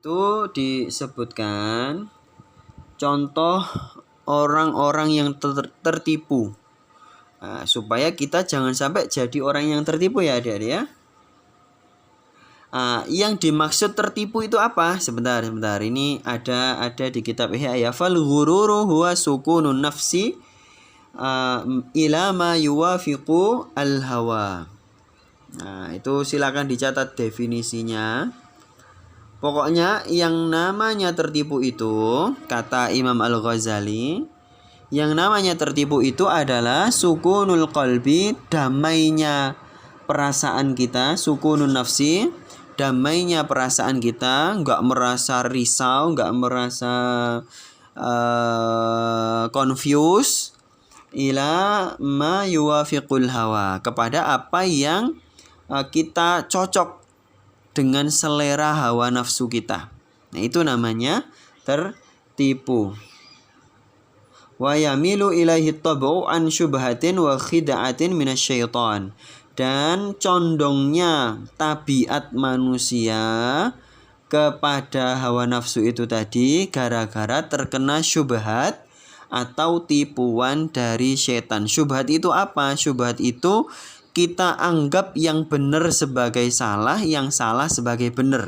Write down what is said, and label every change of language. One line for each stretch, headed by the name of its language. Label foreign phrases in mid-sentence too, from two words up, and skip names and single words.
Indonesian: itu disebutkan contoh orang-orang yang tertipu. Nah, supaya kita jangan sampai jadi orang yang tertipu ya adik-adik ya. Yang dimaksud tertipu itu apa? Sebentar. Ini ada di kitab Ihya.
Arabic: فالغرور هو سكون النفس إلى ما يوافق الهوى.
Indonesian: Nah, itu silakan dicatat definisinya. Pokoknya yang namanya tertipu itu, kata Imam Al-Ghazali, yang namanya tertipu itu adalah
Arabic: سكون القلب,
Indonesian: damainya perasaan kita,
Arabic: سكون النفس,
Indonesian: damainya perasaan kita, nggak merasa risau, nggak merasa confused,
Arabic: إلى ما يوافق الهوى,
Indonesian: kepada apa yang kita cocok dengan selera hawa nafsu kita. Nah, itu namanya tertipu.
Arabic: ويميل إليه الطبع عن شبهة وخداع من الشيطان.
Indonesian: Dan condongnya tabiat manusia kepada hawa nafsu itu tadi gara-gara terkena syubhat atau tipuan dari setan. Syubhat itu apa? Syubhat itu kita anggap yang benar sebagai salah, yang salah sebagai benar.